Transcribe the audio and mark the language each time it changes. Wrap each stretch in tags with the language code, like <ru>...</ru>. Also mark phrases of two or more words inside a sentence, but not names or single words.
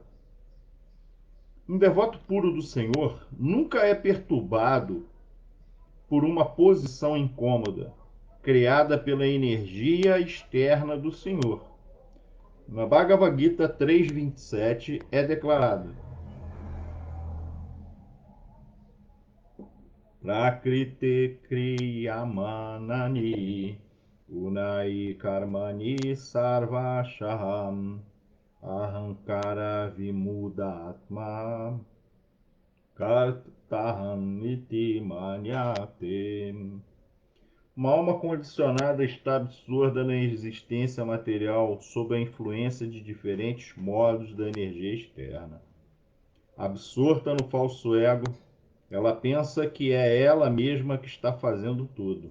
<pt>Um devoto puro do Senhor nunca é perturbado por uma posição incômoda, criada pela energia externa do Senhor. Na Bhagavad Gita 3.27 é declarado:</pt> <sa>प्रकृतेः क्रियमाणानि गुणैः कर्माणि सर्वशः अहङ्कार विमूढात्मा कर्ताहम् इति मन्यते.</sa> <pt>Uma alma condicionada está absurda na existência material sob a influência de diferentes modos da energia externa. Absorta no falso ego, ela pensa que é ela mesma que está fazendo tudo.</pt>